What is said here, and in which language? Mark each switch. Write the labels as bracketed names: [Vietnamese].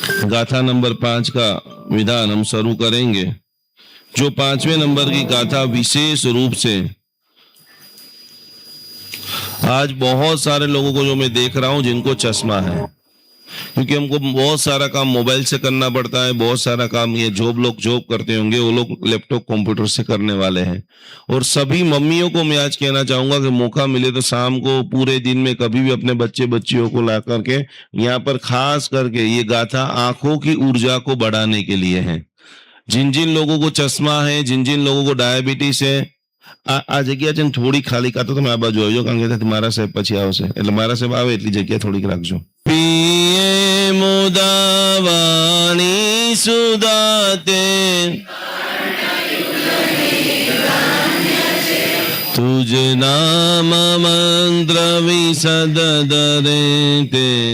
[Hindi] गाथा नंबर 5 का विधान हम शुरू करेंगे। जो 5वें नंबर की गाथा विशेष रूप से आज बहुत सारे लोगों को जो मैं देख रहा हूं जिनको चश्मा है, क्योंकि हमको बहुत सारा काम मोबाइल से करना पड़ता है, बहुत सारा काम ये लोग जॉब करते होंगे वो लोग लैपटॉप कंप्यूटर से करने वाले हैं। और सभी मम्मियों को मैं आज कहना चाहूंगा कि मौका मिले तो शाम को पूरे दिन में कभी भी अपने बच्चे बच्चियों को ला करके यहाँ पर खास करके ये गाथा आंखों की ऊर्जा को बढ़ाने के लिए है। जिन जिन लोगों को चश्मा है, जिन जिन लोगों को डायबिटीज है, [Gujarati] આ જગ્યા છે ને થોડી ખાલી કાતો તમે આ બાજુ આવજો, કારણ કે મારા સાહેબ પછી આવશે, એટલે મારા સાહેબ આવે એટલી જગ્યા થોડીક રાખજો। પીએ મુદાવાણી સુદાતે तुझ नाम मंत्र विशद दरेते।